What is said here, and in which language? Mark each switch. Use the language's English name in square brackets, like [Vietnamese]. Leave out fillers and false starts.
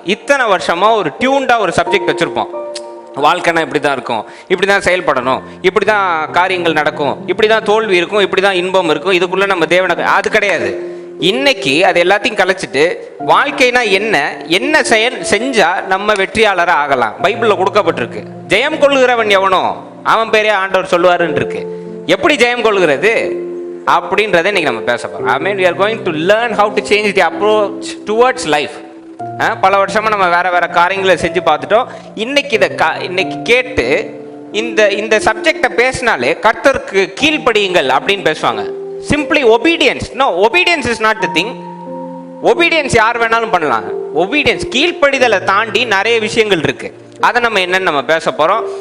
[Tamil] இத்தனை வருஷமாக ஒரு டியூன்டாக ஒரு சப்ஜெக்ட் வச்சுருப்போம். வாழ்க்கைனா இப்படி தான் இருக்கும், இப்படி தான் செயல்படணும், இப்படி தான் காரியங்கள் நடக்கும், இப்படி தான் தோல்வி இருக்கும், இப்படி தான் இன்பம் இருக்கும், இதுக்குள்ளே நம்ம தேவனை. அது கிடையாது. இன்னைக்கு அது எல்லாத்தையும் கலைச்சிட்டு வாழ்க்கைனா என்ன செஞ்சா நம்ம வெற்றியாளராக ஆகலாம். பைபிளில் கொடுக்கப்பட்டிருக்கு. ஜெயம் கொள்கிறவன் எவனோ அவன் பேரே ஆண்டவர் சொல்லுவாருன்னு இருக்கு. எப்படி ஜெயம் கொள்கிறது அப்படின்றத இன்னைக்கு நம்ம பேச போறோம். [English] I mean, we are going to learn how to change the approach towards life. [Tamil] பல வருஷமா நம்ம வேற காரியங்களை செஞ்சு பார்த்துட்டோம். இன்னைக்கு கேட்டு இந்த சப்ஜெக்டை பேசினாலே கர்த்தருக்கு கீழ்ப்படியுங்கள் அப்படின்னு பேசுவாங்க. [English] Simply obedience. No, obedience is not the thing. [Tamil] Obedience யார் வேணாலும் பண்ணலாம். ஒபீடியன்ஸ், கீழ்ப்படிதலை தாண்டி நிறைய விஷயங்கள் இருக்கு. அதை நம்ம என்னன்னு நம்ம பேச போறோம்.